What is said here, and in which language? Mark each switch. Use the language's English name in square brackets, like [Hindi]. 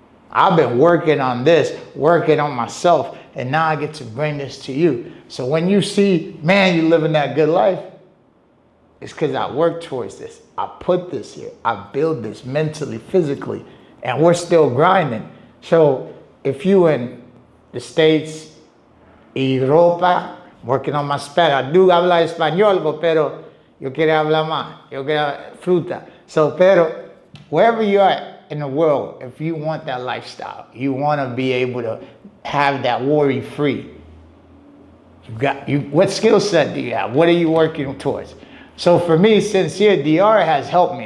[English] I've been working on this, working on myself, and now I get to bring this to you. So when you see, man, you living that good life, it's because I worked towards this. I put this here. I build this mentally, physically, and we're still grinding. So if you in the States, Europa, working on my Spanish. I do hablar español, pero yo quiero hablar más. [Spanish] Yo quiero fruta. [English] So, pero wherever you are in the world, if you want that lifestyle, you want to be able to have that worry free. What skill set do you have? What are you working towards? So for me, sincere, DR has helped me.